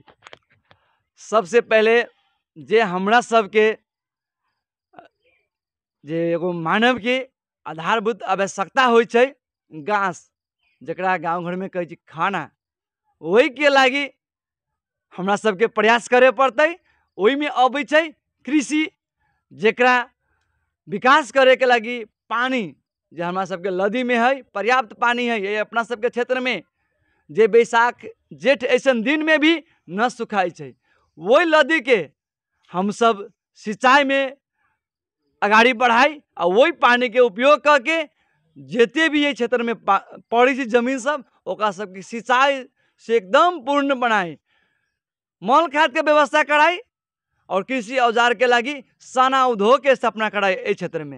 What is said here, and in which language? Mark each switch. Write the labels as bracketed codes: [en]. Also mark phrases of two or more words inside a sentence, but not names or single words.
[mai] सबसे पहले जे हमरा सबके जे एगो मानव के आधारभूत आवश्यकता होइ छै घास, जकरा गांव घर में कहै छै खाना, ओहि के लागी हमरा सबके प्रयास करे पड़तै। ओहि में अबै छै कृषि, जेकरा विकास करे के लागी पानी जे हमरा सबके नदी में है पर्याप्त पानी है, ये अपना सबके क्षेत्र में जे बैसाख जेठ ऐसन दिन में भी न सुखाई छै, वही नदी के हम सब सिंचाई में आगाड़ी बढ़ाई और वही पानी के उपयोग करके जेते भी ये क्षेत्र में पड़ी थी जमीन सब ओकरा सबके सिंचाई से एकदम पूर्ण बनाई, मल खाद के व्यवस्था कराई और कृषि औजार के लागी साना उद्योग के स्थापना कराई ए क्षेत्र में।